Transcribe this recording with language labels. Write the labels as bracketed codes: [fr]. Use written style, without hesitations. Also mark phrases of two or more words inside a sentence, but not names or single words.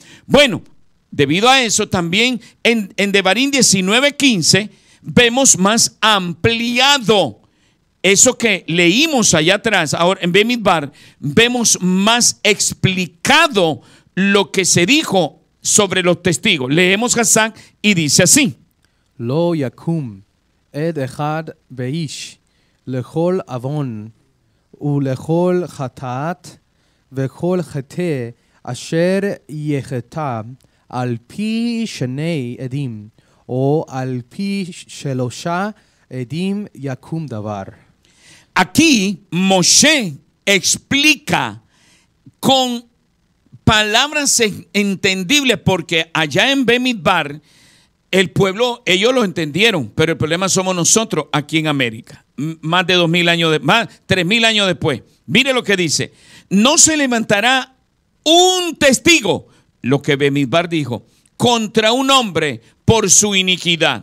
[es] Bueno, debido a eso también en Devarim 19:15 vemos más ampliado eso que leímos allá atrás. Ahora en Bemidbar vemos más explicado lo que se dijo sobre los testigos. Leemos Hazac y dice así: [he] לא יקום עד אחד באיש לכל עון ולכל חטאת בכל חטא אשר יחטא על פי שני עדים או על פי שלשה עדים יקום דבר. [es] Aquí Moshe explica con palabras entendibles, porque allá en Bemidbar el pueblo, ellos lo entendieron, pero el problema somos nosotros aquí en América. Más de 2000 años, más 3000 años después. Mire lo que dice: no se levantará un testigo, lo que Bemidbar dijo, contra un hombre por su iniquidad.